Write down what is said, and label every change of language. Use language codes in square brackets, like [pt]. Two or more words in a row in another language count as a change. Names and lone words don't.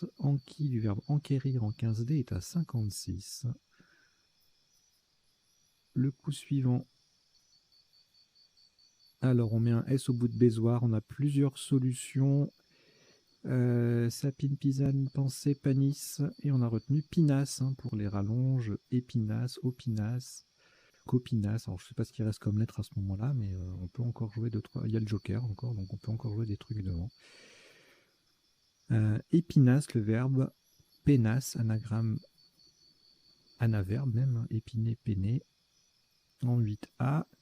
[fr] Enquis du verbe enquérir en 15D est à 56. Le coup suivant. Alors on met un S au bout de bézoard, on a plusieurs solutions. Sapine, pisane, pensée, panis, et on a retenu pinasse pour les rallonges, épinasse, opinasse, copinasse. Alors je sais pas ce qui reste comme lettre à ce moment-là, mais on peut encore jouer 2-3. Il y a le joker encore, donc on peut encore jouer des trucs devant. Épinasse, le verbe, pénasse, anagramme, anaverbe même, épiné, péné, en 8A.